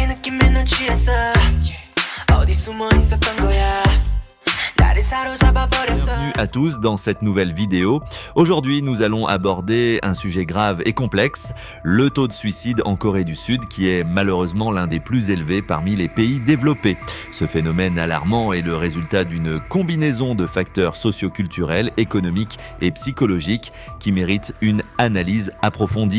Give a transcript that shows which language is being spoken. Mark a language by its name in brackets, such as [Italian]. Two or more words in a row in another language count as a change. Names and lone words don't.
[Korean] 느낌에 난 취했어 어디 숨어 있었던 거야 나를 사로잡아 버렸어. [French] Bienvenue à tous dans cette nouvelle vidéo. Aujourd'hui, nous allons aborder un sujet grave et complexe, le taux de suicide en Corée du Sud qui est malheureusement l'un des plus élevés parmi les pays développés. Ce phénomène alarmant est le résultat d'une combinaison de facteurs socio-culturels, économiques et psychologiques qui méritent une analyse approfondie.